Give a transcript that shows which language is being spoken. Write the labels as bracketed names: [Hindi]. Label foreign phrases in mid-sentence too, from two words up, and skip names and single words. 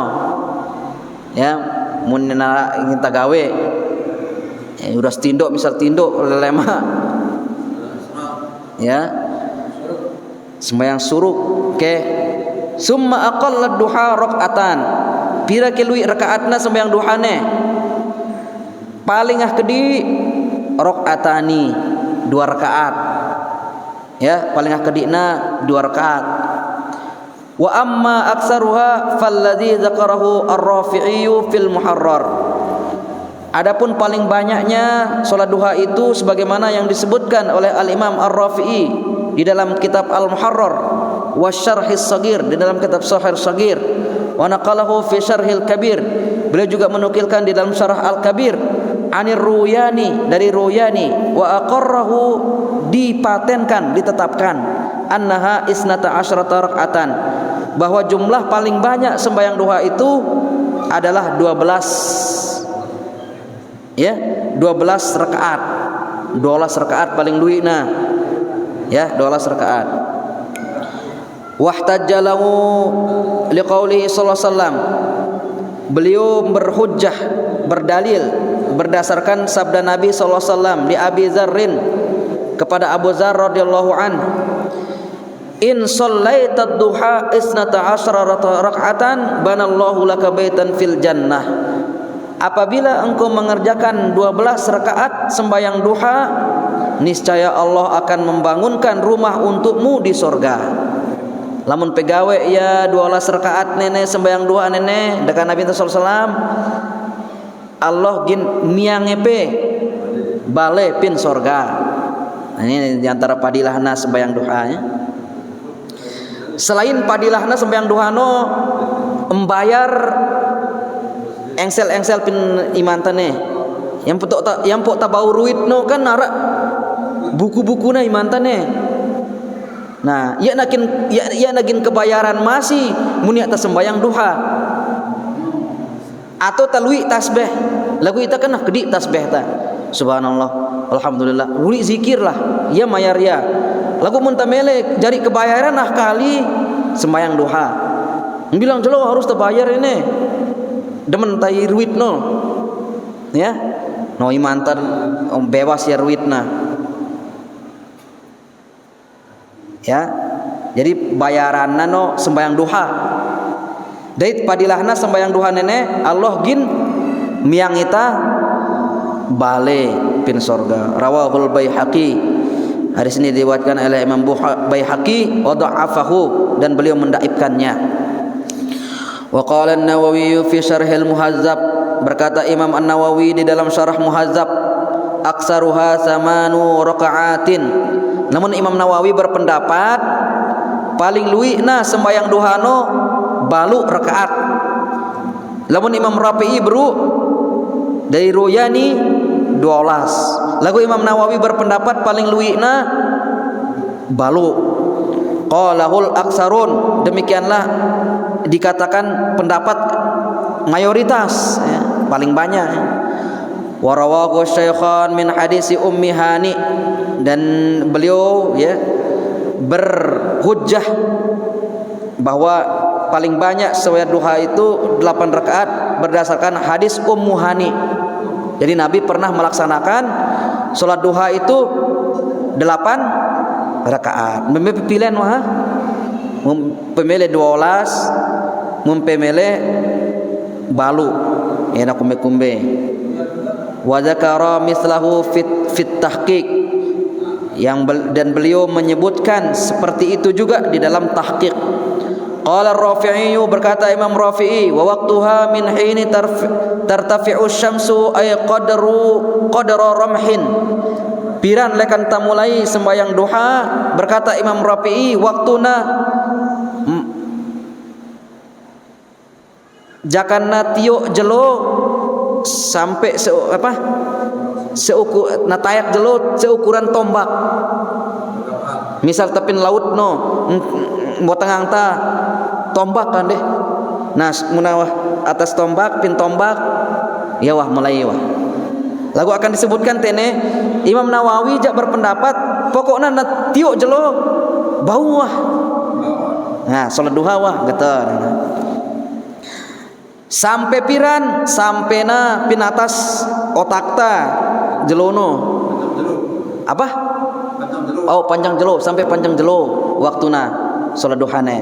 [Sasak] Ya mun ingin tegawe ya udah tinduk misal tinduk lelema ya sembahyang suruk ke [Arabic] ثم أقل الضحى ركعتان, [Sasak] pira ke lui rakaatna sembahyang duhane paling kedi rakaatani 2 rakaat. Ya, paling kedina 2 rakaat. [Arabic] وأما أكثرها فالذي ذكره الرافعي في المحرر. [Indonesian] Adapun paling banyaknya salat duha itu sebagaimana yang disebutkan oleh Al-Imam Ar-Rafi'i di dalam kitab Al-Muharrar wa Syarhis Shaghir, di dalam kitab Syarh Shaghir, [Arabic] ونقله في شرح الكبير. [Indonesian] Beliau juga menukilkan di dalam Syarah Al-Kabir [Arabic] عن الروياني, [Indonesian] dari Ruyani, [Arabic] وأقره, [Indonesian] dipatenkan, ditetapkan, [Arabic] أنها اثنتا عشرة ركعة, [Indonesian] bahwa jumlah paling banyak sembahyang duha itu adalah 12, ya, 12 rakaat. [Sasak] 12 rakaat paling luwihna, ya, 12 rakaat. [Arabic] واحتج له لقوله صلى الله عليه وسلم, [Indonesian] beliau berhujjah, berdalil berdasarkan sabda Nabi [Arabic] صلى الله عليه وسلم [Indonesian] di Abi Dzarrin, kepada Abu Dzar [Arabic] رضي الله عن, إن صليت الضحى اثنتي عشرة ركعة بنى الله لك بيتا في الجنة. [Indonesian] Apabila engkau mengerjakan 12 rakaat sembahyang duha, niscaya Allah akan membangunkan rumah untukmu di surga. [Sasak] Lamun pegawe ya 12 rakaat nenek sembahyang duha nenek dekat Nabi [Arabic] صلى الله عليه وسلم, [Sasak] Allah gin miangepe bale pin surga. Nah, ini diantara padilahna sembahyang duha, ya. Selain padilahna sembahyang duha no membayar engsel-engsel pin iman tane, yang pok tabau ruit no kan narak buku-buku na iman tane. Nah, ia nakin kebayaran masih muni atas sembahyang duha atau talwi tasbih. Lagu kita kan kedi tasbih ta. [Arabic] سبحان الله، الحمد لله, [Sasak] uli zikir lah, ya mayar ya. Lagu muntamele jari kebayaran nah kali sembahyang duha. Bilang jelo harus terbayar ini. Demen tai ruit no. Ya. No imantan bebas ya ruitna. Ya. Jadi bayaranna no sembahyang duha. Dait padilahna sembahyang duha nene Allah gin miang ita bale pin sorga. [Arabic] رواه البيهقي. [Indonesian] Hadis ini diriwayatkan oleh Imam Baihaqi [Arabic] وضعفه, [Indonesian] dan beliau mendaifkannya. [Arabic] وقال النووي في شرح المهذب, [Indonesian] berkata Imam An-Nawawi di dalam Syarah Muhazzab, [Arabic] أكثرها ثمان ركعات. [Sasak] Namun Imam Nawawi berpendapat paling luwihna sembahyang duhano balu rakaat. Lamun Imam Rafi'i beru dari Ruyani 12. Lagu Imam Nawawi berpendapat paling luwihna balu. [Arabic] قاله الأكثرون, [Indonesian] demikianlah dikatakan pendapat mayoritas, ya, paling banyak. [Arabic] ورواه الشيخان من حديث أم هانئ, [Indonesian] dan beliau ya berhujjah bahwa paling banyak sembahyang duha itu 8 rakaat berdasarkan hadis Ummu Hani. Jadi Nabi pernah melaksanakan salat duha itu 8 rakaat. [Sasak] Pilihan mah pemilih 12, mempemilih balu enak kumbe-kumbe. [Arabic] وذكر مثله في التحقيق, [Indonesian] dan beliau menyebutkan seperti itu juga di dalam tahqiq. [Arabic] قال الرافعي, [Indonesian] berkata Imam Rafi'i, [Arabic] ووقتها من حين ترتفع الشمس أي قدر رمح. [Sasak] Piran lekan tamulai sembahyang duha, [Indonesian] berkata Imam Rafi'i, [Sasak] waktuna jakanna tiuk jelo sampai natayak jelo seukuran tombak. Misal tepin laut no botangang ta tombak kan deh. Nah, munawah atas tombak, pin tombak, ya wah mulai wah. Lagu akan disebutkan tene Imam Nawawi jak berpendapat pokoknya na tiuk jelo bau wah. Nah, salat duha wah geter. Sampai piran, sampai na pin atas otakta jelono. Apa? Oh, panjang jelo, sampai panjang jelo waktuna salat duhane.